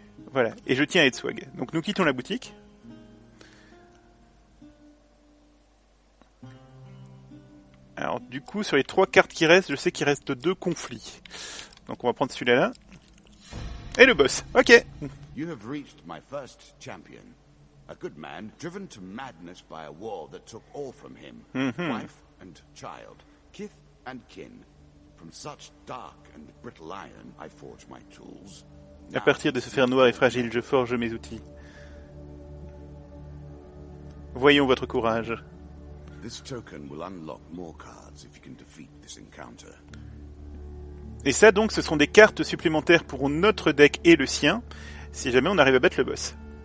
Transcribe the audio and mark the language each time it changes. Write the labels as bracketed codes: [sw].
[fr] Voilà, et je tiens à être swag. Donc, nous quittons la boutique. Alors, du coup, sur les 3 cartes qui restent, je sais qu'il reste 2 conflits. Donc, on va prendre celui-là là. Et le boss. Ok. [en] You have reached my first champion. A good man driven to madness by a war that took all from him. Wife and child, kith and kin. From such dark and brittle iron, I forge my tools. [fr] À partir de ce fer noir et fragile, je forge mes outils. Voyons votre courage. [en] This token will unlock more cards if you can defeat this encounter. [fr] Et ça donc, ce sont des cartes supplémentaires pour notre deck et le sien, si jamais on arrive à battre le boss.